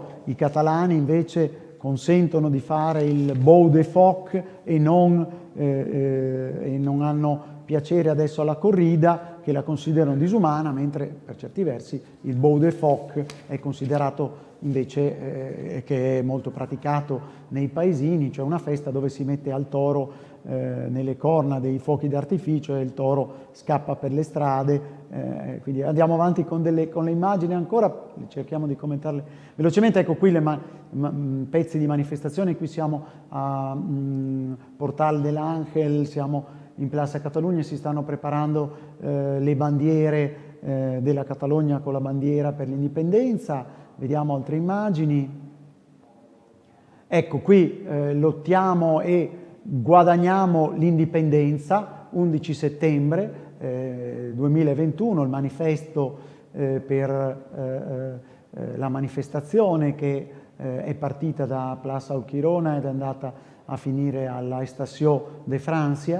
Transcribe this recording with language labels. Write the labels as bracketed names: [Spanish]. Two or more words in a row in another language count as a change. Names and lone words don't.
[Italian] I catalani invece consentono di fare il Bou de Foc e non hanno piacere adesso alla corrida, che la considerano disumana, mentre per certi versi il Bou de Foc è considerato invece che è molto praticato nei paesini, cioè una festa dove si mette al toro nelle corna dei fuochi d'artificio e il toro scappa per le strade. Quindi andiamo avanti con le immagini ancora, cerchiamo di commentarle velocemente. Ecco qui pezzi di manifestazione. Qui siamo a Portal de l'Ángel, siamo in Plaza Catalunya, si stanno preparando le bandiere della Catalogna con la bandiera per l'indipendenza. Vediamo altre immagini. Ecco qui lottiamo e guadagniamo l'indipendenza, 11 settembre 2021, il manifesto per la manifestazione che è partita da Plaza Urquirona ed è andata a finire alla Estació de Francia.